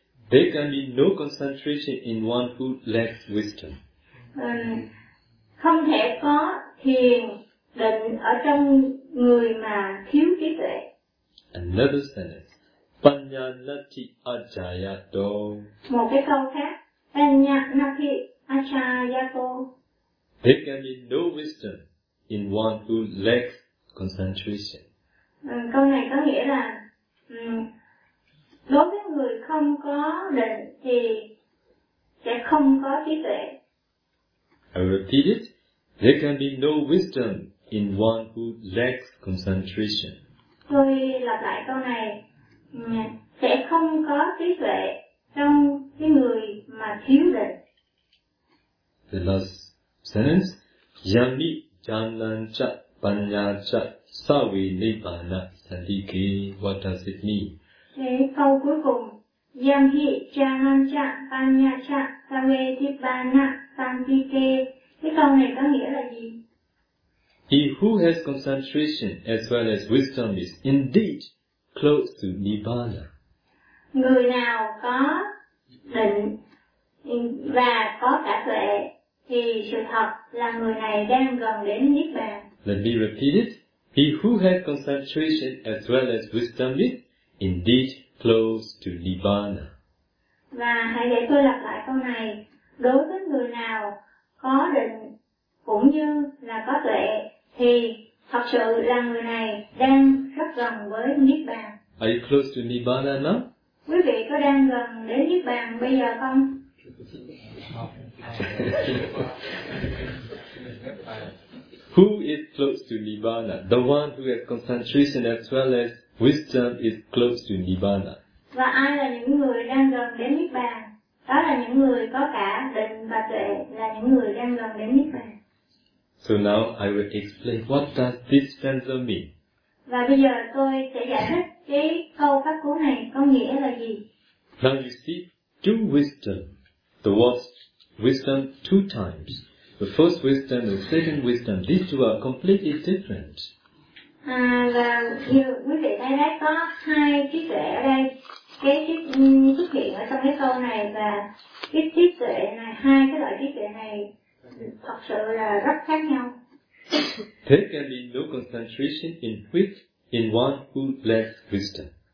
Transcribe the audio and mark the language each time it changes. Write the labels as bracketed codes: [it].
[en] There can be no concentration in one who lacks wisdom. [vi] Không thể có thiền định ở trong người mà thiếu trí tuệ. [en] Another sentence. [pi] Panya nati ajayato. [vi] Một cái câu khác. [pi] Panya nati ajayato. [en] There can be no wisdom in one who lacks concentration. [vi] Câu này có nghĩa là đối với người không có định thì sẽ không có trí tuệ. [en] I repeat it. There can be no wisdom in one who lacks concentration. [vi] Tôi lặp lại câu này. Sẽ không có trí tuệ trong cái người mà thiếu định. [en] The last sentence. [pi] Yami janlan cha panya cha savi nibbana sandhike. [en] What does it mean? [vi] Câu cuối cùng. [pi] Yami janlan cha panya cha savi nibbana sandhike. [vi] Cái câu này có nghĩa là gì? [en] He who has concentration as well as wisdom is indeed close to Nibbana. [vi] Người nào có định và có cả tuệ thì sự thật là người này đang gần đến Niết Bàn. [en] Let me repeat it. He who has concentration as well as wisdom is indeed close to Nibbana. [vi] Và hãy để tôi lặp lại câu này. Đối với người nào có định cũng như là có tuệ thì thật sự là người này đang rất gần với Niết Bàn. [en] Are you close to Nibbana now? [vi] Quý vị có đang gần đến Niết Bàn bây giờ không? [en] Who is close to Nibbana? The one who has concentration as well as wisdom is close to Nibbana. [vi] Và ai là những người đang gần đến Niết Bàn? Đó là những người có cả định và tuệ, là những người đang gần đến Niết Bàn. [en] So now I will explain what does this stanza mean. [vi] Và bây giờ tôi sẽ giải thích cái câu phát cú này có nghĩa là gì. [en] Now you see two wisdom, the words wisdom two times, the first wisdom and second wisdom, these two are completely different. [vi] À, và như quý vị thấy đấy, có hai trí tuệ ở đây, cái trí xuất hiện ở trong cái câu này và cái trí tuệ này, hai cái loại trí tuệ này thật sự là rất khác nhau. [en] There can be no concentration in which in one who lacks wisdom.